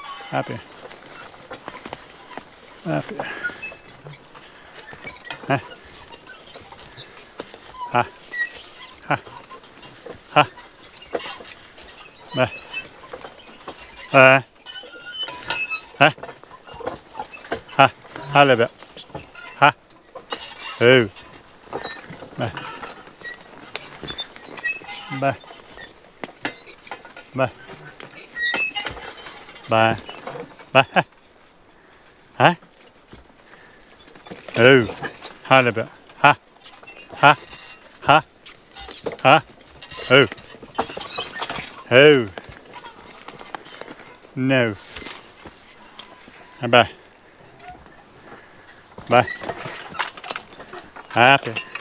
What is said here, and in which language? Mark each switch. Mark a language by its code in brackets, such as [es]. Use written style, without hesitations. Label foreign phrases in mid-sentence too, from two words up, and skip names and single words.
[en] Up here. Up here. Huh? Ha. Ha. Ha. Bah. Ha. Ha. Ha a little bit. Ha. Oh. Bah. Bah. Bah. Bah. Bah. Ha. Oh. Ha a little bit. Ha. Ha. Ha. Ha. Oh. Oh. No. Bye. Bye. Happy.